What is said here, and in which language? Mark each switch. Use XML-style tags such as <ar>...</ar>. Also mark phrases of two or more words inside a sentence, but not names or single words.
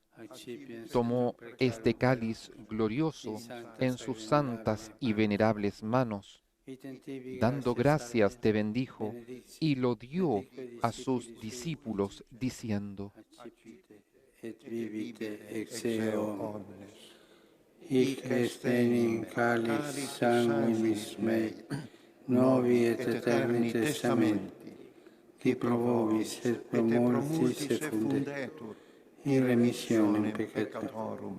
<es>tomó este cáliz glorioso en sus santas y venerables manos, dando gracias te bendijo y lo dio a sus discípulos, diciendo:</es> <la>Et vivite ex eo omnes. Hic est enim cáliz sanguinis mei, novi et eterni testamenti, qui pro vobis et pro multis effundetur, in remissionem peccatorum.</la>